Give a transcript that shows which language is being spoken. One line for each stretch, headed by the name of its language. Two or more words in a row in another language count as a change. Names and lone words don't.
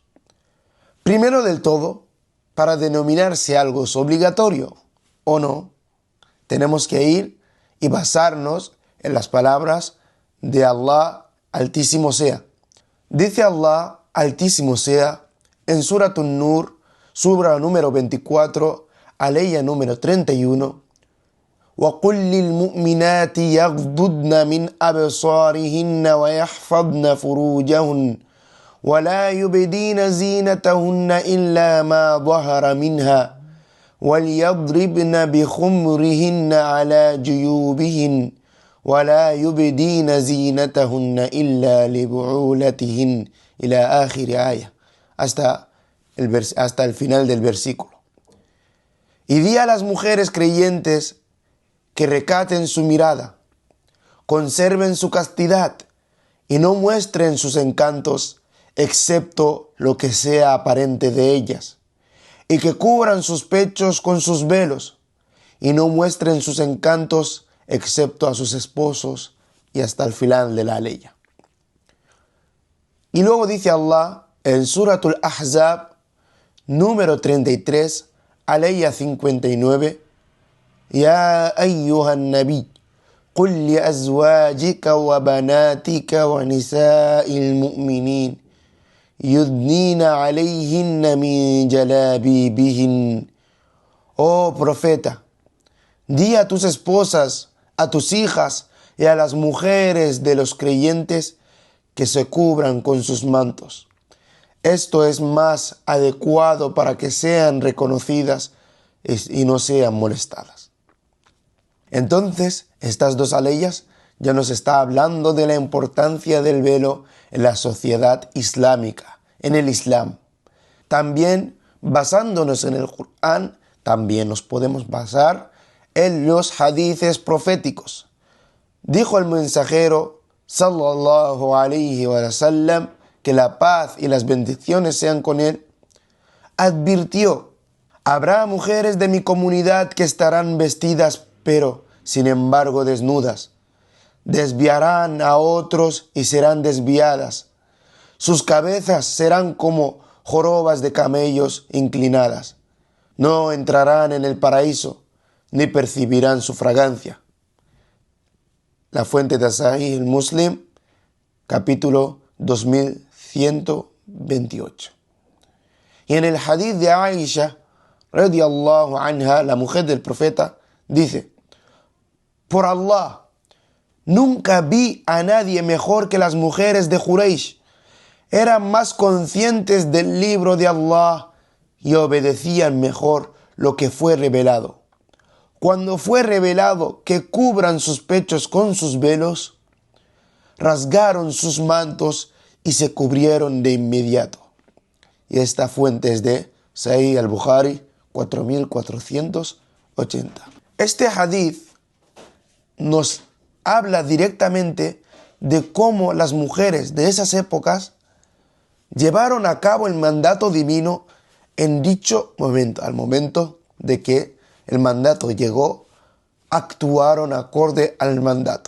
Spanish: Primero del todo, para denominar si algo es obligatorio o no, tenemos que ir y basarnos en las palabras de Allah Altísimo Sea. Dice Allah Altísimo Sea en Surat An-Nur, sura número 24, aleya número 31:
Arabic: وَقُلْ لِلْمُؤْمِنَاتِ يَغْضُضْنَ مِنْ أَبْصَارِهِنَّ وَيَحْفَظْنَ فُرُوجَهُنَّ وَلَا يُبْدِينَ زِينَتَهُنَّ إِلَّا مَا ظَهَرَ مِنْهَا وَلْيَضْرِبْنَ بِخُمُرِهِنَّ عَلَى جُيُوبِهِنَّ ولا يبدين زينتهن إلا لبعولتهن إلى آخر آية,
Spanish: hasta el final del versículo. Y di a las mujeres creyentes que recaten su mirada, conserven su castidad y no muestren sus encantos excepto lo que sea aparente de ellas, y que cubran sus pechos con sus velos y no muestren sus encantos excepto a sus esposos, y hasta el final de la ley. Y luego dice Allah en Suratul Ahzab, número 33, aleya 59:
Arabic: يا أيها النبي قل لأزواجك وبناتك ونساء المؤمنين يدنين عليهن من جلابيبهن.
Spanish: Oh profeta, di a tus esposas, a tus hijas y a las mujeres de los creyentes que se cubran con sus mantos. Esto es más adecuado para que sean reconocidas y no sean molestadas. Entonces, estas 2 aleyas ya nos está hablando de la importancia del velo en la sociedad islámica, en el Islam. También, basándonos en el Corán, también nos podemos basar en los hadices proféticos. Dijo el mensajero
Arabic: صلى الله عليه وسلم,
Spanish: que la paz y las bendiciones sean con él, advirtió: habrá mujeres de mi comunidad que estarán vestidas pero sin embargo desnudas, desviarán a otros y serán desviadas, sus cabezas serán como jorobas de camellos inclinadas, no entrarán en el paraíso ni percibirán su fragancia. La fuente de Sahih Muslim, capítulo 2128. Y en el hadith de Aisha
Arabic: رضي الله عنها,
Spanish: la mujer del profeta, dice: por Allah, nunca vi a nadie mejor que las mujeres de Quraysh. Eran más conscientes del libro de Allah y obedecían mejor lo que fue revelado. Cuando fue revelado que cubran sus pechos con sus velos, rasgaron sus mantos y se cubrieron de inmediato. Y esta fuente es de Sahih al-Bukhari 4480. Este hadith nos habla directamente de cómo las mujeres de esas épocas llevaron a cabo el mandato divino en dicho momento. Al momento de que el mandato llegó, actuaron acorde al mandato.